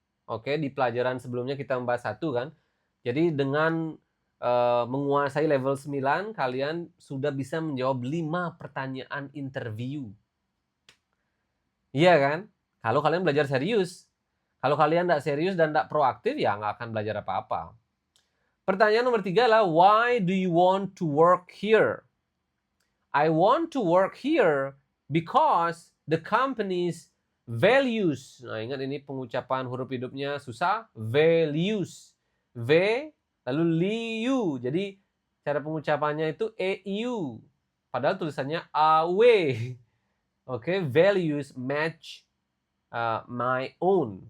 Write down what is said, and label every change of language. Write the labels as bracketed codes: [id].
[id] Oke, di pelajaran sebelumnya kita membahas 1 kan. Jadi dengan menguasai level 9, kalian sudah bisa menjawab 5 pertanyaan interview. Iya kan? Kalau kalian belajar serius. Kalau kalian tidak serius dan tidak proaktif, ya nggak akan belajar apa-apa. Pertanyaan nomor 3 adalah, [en] why do you want to work here? I want to work here because the company's values. [id] Nah, ingat ini pengucapan huruf hidupnya susah. Values. V lalu liu. Jadi cara pengucapannya itu EU. Padahal tulisannya AW. Oke, [en] values match my own.